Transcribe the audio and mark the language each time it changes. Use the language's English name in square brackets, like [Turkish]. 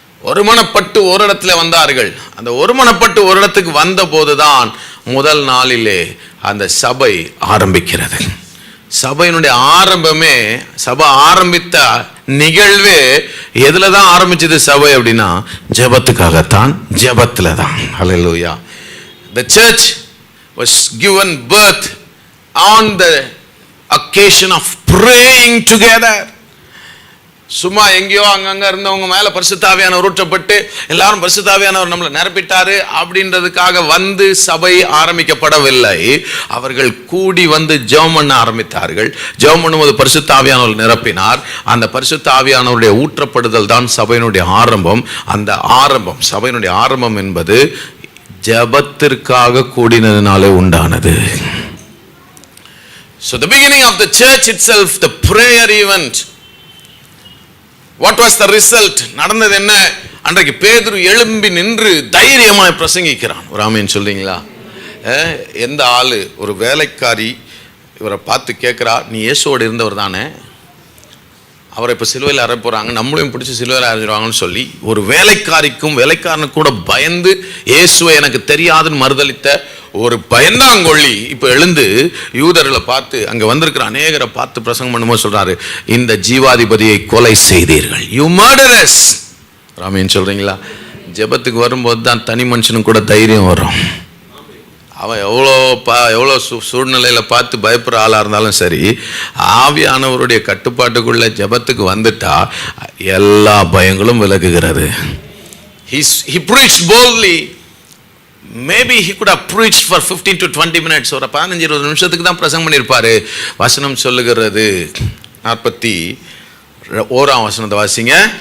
[Tamil] ஒருமனப்பட்டு ஒரு இடத்துல வந்தார்கள். அந்த ஒருமனப்பட்டு ஒரு இடத்துக்கு வந்த போதுதான் முதல் நாளிலே அந்த சபை ஆரம்பிக்கிறது. சபையினுடைய ஆரம்பமே, சபை ஆரம்பித்த நிகழ்வே எதுல தான் ஆரம்பிச்சது சபை அப்படின்னா ஜெபத்துக்காகத்தான், ஜெபத்துல தான். ஹல்லேலூயா. [English] The church was given birth on the occasion of praying together. [Tamil] சும்மா எங்கேயோ அங்கங்க இருந்தவங்க மேல பரிசுத்த ஆவியானவர் ஊற்றப்பட்டு எல்லாரும் பரிசுத்த ஆவியானவர் நம்மளை நிரப்பிட்டாரு அப்படின்றதுக்காக வந்து சபை ஆரம்பிக்கப்படவில்லை. அவர்கள் கூடி வந்து ஜெபம் பண்ண ஆரம்பித்தார்கள். ஜெபம் பண்ணும்போது பரிசுத்த ஆவியானவர் நிரப்பினார். அந்த பரிசுத்த ஆவியானவருடைய ஊற்றப்படுதல் தான் சபையினுடைய ஆரம்பம். அந்த ஆரம்பம், சபையினுடைய ஆரம்பம் என்பது ஜெபத்திற்காக கூடினதினாலே உண்டானது. [English] So the beginning of the church itself, the prayer event. What was the result? [Tamil] நடந்தது என்ன? அன்றைக்கு பேதுரு எழும்பி நின்று தைரியமாய் பிரசங்கிக்கிறான். ஒரு ஆமென் சொல்றீங்களா? எந்த ஆளு, ஒரு வேலைக்காரி இவரை பார்த்து கேட்கிறா, நீ இயேசுவோடு இருந்தவர் தானே, அவரை இப்போ சிலுவையில் அறைய போகிறாங்க, நம்மளையும் பிடிச்சி சிலுவையில் அறைஞ்சிருவாங்கன்னு சொல்லி ஒரு வேலைக்காரிக்கும் வேலைக்காரனுக்கு கூட பயந்து இயேசுவை எனக்கு தெரியாதுன்னு மறுதளித்த ஒரு பயந்தாங்கொள்ளி இப்போ எழுந்து யூதர்களை பார்த்து, அங்கே வந்திருக்கிற அநேகரை பார்த்து பிரசங்கம் பண்ணும்போது சொல்றாரு, இந்த ஜீவாதிபதியை கொலை செய்தீர்கள், [English] You murderers. [Tamil] ராமேன்னு சொல்றீங்களா? ஜெபத்துக்கு வரும்போது தான் தனி மனுஷனுக்கு கூட தைரியம் வரும். அவன் எவ்வளோ சூழ்நிலையில் பார்த்து பயப்படுற ஆளாக இருந்தாலும் சரி, ஆவியானவருடைய கட்டுப்பாட்டுக்குள்ள ஜெபத்துக்கு வந்துட்டா எல்லா பயங்களும் விலகுகிறது. [English] He preached boldly. Maybe he could have preached for 15 to 20 minutes. [Tamil] ஒரு 15-20 நிமிஷத்துக்கு தான் பிரசங்கம் பண்ணியிருப்பாரு. வசனம் சொல்லுகிறது 41ஆம் வசனத்தை வாசிங்க.